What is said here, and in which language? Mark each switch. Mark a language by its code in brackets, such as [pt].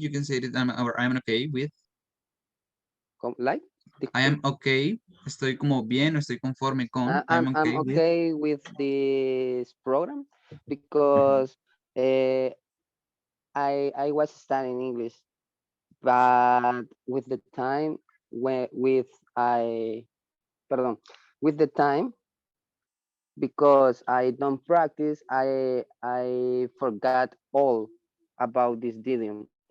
[en] You can say that I'm okay with. Like, I am [es] disculpe. [en] okay. [es] Estoy como bien, estoy conforme con. [en] I'm I'm okay with. okay with this program because uh, I was studying English, but with the time when with I pardon with the time because I don't practice, I forgot all about this idiom.